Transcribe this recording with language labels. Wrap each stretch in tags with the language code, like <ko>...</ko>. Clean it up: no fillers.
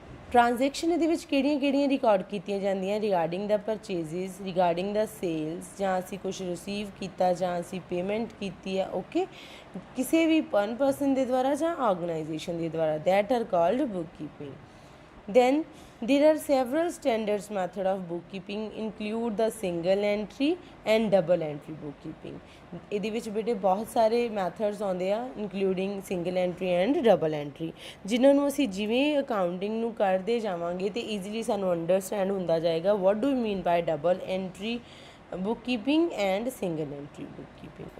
<pa>Transaction ਇਹਦੇ ਵਿੱਚ ਕਿਹੜੀਆਂ ਰਿਕਾਰਡ ਕੀਤੀਆਂ ਜਾਂਦੀਆਂ? ਰਿਗਾਰਡਿੰਗ ਦਾ ਪਰਚੇਜ਼ਿਸ, ਰਿਗਾਰਡਿੰਗ ਦਾ ਸੇਲਸ, ਜਾਂ ਅਸੀਂ ਕੁਛ ਰਿਸੀਵ ਕੀਤਾ ਜਾਂ ਅਸੀਂ ਪੇਮੈਂਟ ਕੀਤੀ ਹੈ। ਓਕੇ, ਕਿਸੇ ਵੀ ਵਨ ਪਰਸਨ ਦੇ ਦੁਆਰਾ ਜਾਂ ਆਰਗੇਨਾਈਜੇਸ਼ਨ ਦੇ ਦੁਆਰਾ,</pa> <en>That are called book keeping. then there are several standards method of bookkeeping include the single entry and double entry bookkeeping.</en> <pa>ਇਹਦੇ ਵਿੱਚ ਬੇਟੇ ਬਹੁਤ ਸਾਰੇ ਮੈਥਡਸ ਆਉਂਦੇ ਆ including single entry and double entry, ਜਿਨ੍ਹਾਂ ਨੂੰ ਅਸੀਂ ਜਿਵੇਂ ਅਕਾਊਂਟਿੰਗ ਨੂੰ ਕਰਦੇ ਜਾਵਾਂਗੇ ਤੇ ਈਜ਼ੀਲੀ ਸਾਨੂੰ ਅੰਡਰਸਟੈਂਡ ਹੁੰਦਾ ਜਾਏਗਾ</pa> <en>what do you mean by double entry bookkeeping</en> <pa>and single entry bookkeeping.</pa>